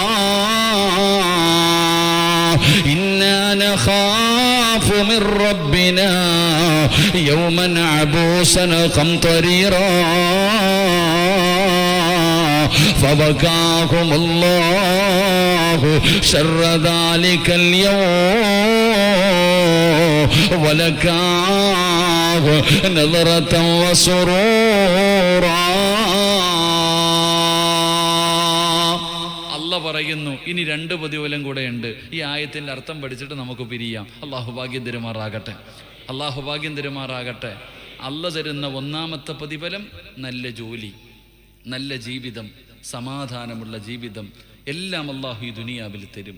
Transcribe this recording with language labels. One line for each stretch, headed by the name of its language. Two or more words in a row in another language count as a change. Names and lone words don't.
Arabic: إنا نخاف من ربنا يوما عبوسا قمطريرا فوقاهم الله شر ذلك اليوم ولقاه نظرة وسرورا.
Malayalam: പറയുന്നു, ഇനി രണ്ട് പ്രതിഫലം കൂടെയുണ്ട്. ഈ ആയത്തിന്റെ അർത്ഥം പഠിച്ചിട്ട് നമുക്ക് പിരിയാം. അല്ലാഹു ഭാഗ്യം തരുമാറാകട്ടെ, അല്ലാഹു ഭാഗ്യം തരുമാറാകട്ടെ. അല്ല തരുന്ന ഒന്നാമത്തെ പ്രതിഫലം നല്ല ജോലി, നല്ല ജീവിതം, സമാധാനമുള്ള ജീവിതം, എല്ലാം അല്ലാഹു ഈ ദുനിയാവിൽ തരും.